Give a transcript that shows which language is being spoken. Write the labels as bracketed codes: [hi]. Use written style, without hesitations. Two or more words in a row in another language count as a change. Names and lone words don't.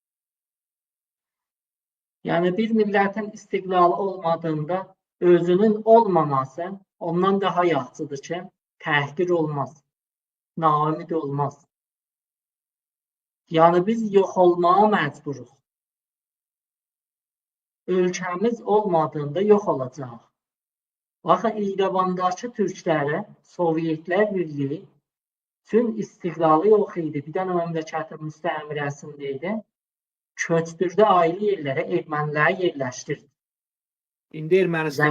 [tr] Yani bir milletin istiqlalı olmadığında özünün olmaması [az] ondan daha yaxşıdır ki təhqir olmaz, naümid olmaz. [tr] Yani biz yok olmaya mecburuz. [az] Ölkəmiz olmadığında yok olacaq. Baxın İrəvandakı türklərə Sovyetlər Birliyi tüm istiqlalı yox idi. Bir dənə məmləkətin müstəmirəsində idi. Köçdürdü ayrı yerlərə, erməniləri yerləşdirdi. İndi Ermənistan